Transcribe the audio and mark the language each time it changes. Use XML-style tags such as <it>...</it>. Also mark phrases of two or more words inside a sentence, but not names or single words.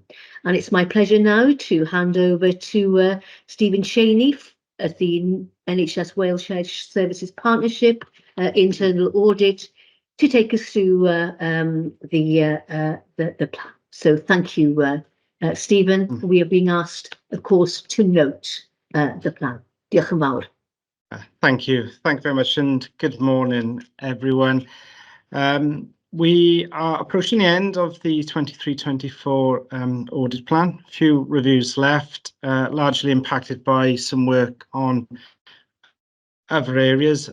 <en>And it's my pleasure now to hand over to Stephen Cheney at the NHS Wales Shared Services Partnership internal audit to take us through the plan. So thank you, Stephen. We are being asked, of course, to note the plan.</en> <cy>Diolch yn fawr.</cy> <en>Thank you very much, and good morning, everyone. We are approaching the end of the 23-24 audit plan. A few reviews left, largely impacted by some work on other areas.</en>